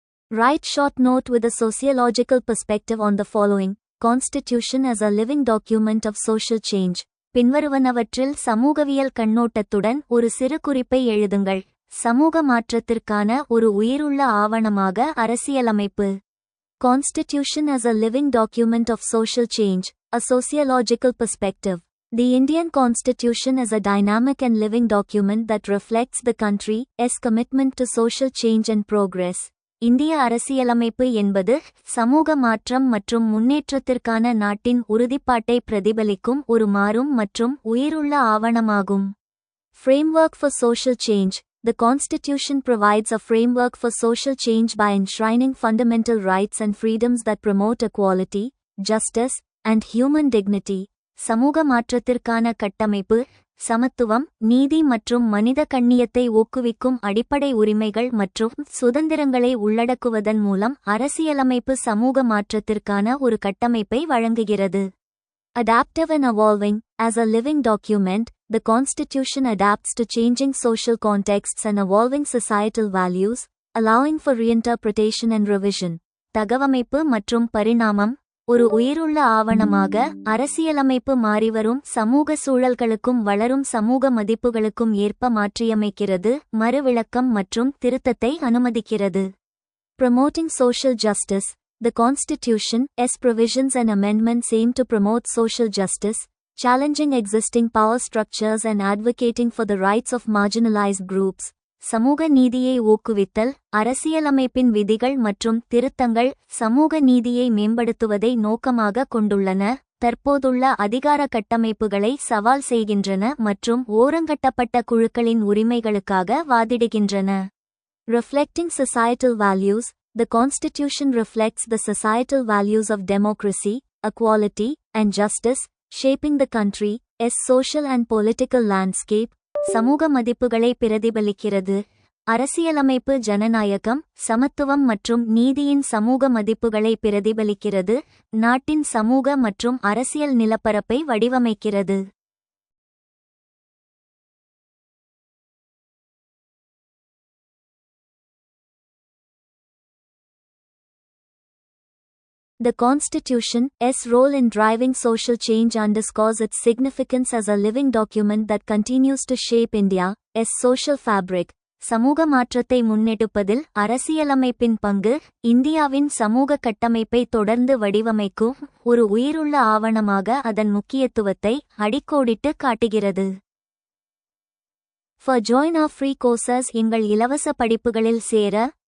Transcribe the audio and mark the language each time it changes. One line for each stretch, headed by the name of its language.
English: Write short note with a sociological perspective on the following. Constitution as a living document of social change.
Tamil: பின்வருவனவற்றில் சமூகவியல் கண்ணோட்டத்துடன் ஒரு சிறு குறிப்பை எழுதுங்கள். சமூக மாற்றத்திற்கான ஒரு உயிருள்ள ஆவணமாக அரசியலமைப்பு.
English: Constitution as a living document of social change. A sociological perspective. The Indian Constitution is a dynamic and living document that reflects the country's commitment to social change and progress.
Tamil: இந்திய அரசியலமைப்பு என்பது சமூக மாற்றம் மற்றும் முன்னேற்றத்திற்கான நாட்டின் உறுதிப்பாட்டை பிரதிபலிக்கும் ஒரு மாறும் மற்றும் உயிருள்ள ஆவணமாகும்.
English: Framework for social change. The Constitution provides a framework for social change by enshrining fundamental rights and freedoms that promote equality, justice, and human dignity.
Tamil: சமூக மாற்றத்திற்கான கட்டமைப்பு சமத்துவம், நீதி மற்றும் மனித கண்ணியத்தை ஊக்குவிக்கும் அடிப்படை உரிமைகள் மற்றும் சுதந்திரங்களை உள்ளடக்குவதன் மூலம் அரசியலமைப்பு சமூக மாற்றத்திற்கான ஒரு கட்டமைப்பை வழங்குகிறது.
English: Adaptive and evolving. As a living document, the Constitution adapts to changing social contexts and evolving societal values, allowing for reinterpretation and revision.
Tamil: தகவமைப்பு மற்றும் பரிணாமம். ஒரு உயிருள்ள ஆவணமாக அரசியலமைப்பு மாறிவரும் சமூக சூழல்களுக்கும் வளரும் சமூக மதிப்புகளுக்கும் ஏற்ப மாற்றியமைக்கிறது, மறுவிளக்கம் மற்றும் திருத்தத்தை அனுமதிக்கிறது.
English: Promoting social justice. The Constitution's provisions and amendments aim to promote social justice, challenging existing power structures and advocating for the rights of marginalized groups.
Tamil: சமூக நீதியை ஊக்குவித்தல். அரசியலமைப்பின் விதிகள் மற்றும் திருத்தங்கள் சமூக நீதியை மேம்படுத்துவதை நோக்கமாக கொண்டுள்ளன, தற்போதுள்ள அதிகார கட்டமைப்புகளை சவால் செய்கின்றன மற்றும் ஓரங்கட்டப்பட்ட குழுக்களின் உரிமைகளுக்காக வாதிடுகின்றன.
English: Reflecting societal values. The Constitution reflects the societal values of democracy, equality, and justice, shaping the country's social and political landscape.
Tamil: சமூக மதிப்புகளை பிரதிபலிக்கிறது. அரசியலமைப்பு ஜனநாயகம், சமத்துவம் மற்றும் நீதியின் சமூக மதிப்புகளை பிரதிபலிக்கிறது, நாட்டின் சமூக மற்றும் அரசியல் நிலப்பரப்பை வடிவமைக்கிறது.
English: The Constitution's role in driving social change underscores its significance as a living document that continues to shape India's social fabric.
Tamil: சமூக மாற்றத்தை முன்னெடுப்பதில் அரசியலமைப்பின் பங்கு இந்தியாவின் சமூக கட்டமைப்பை தொடர்ந்து வடிவமைக்கும் ஒரு உயிருள்ள ஆவணமாக அதன் முக்கியத்துவத்தை அடிக்கோடிட்டு காட்டுகிறது.
English: For join our free courses.
Tamil: எங்கள் இலவச படிப்புகளில் சேர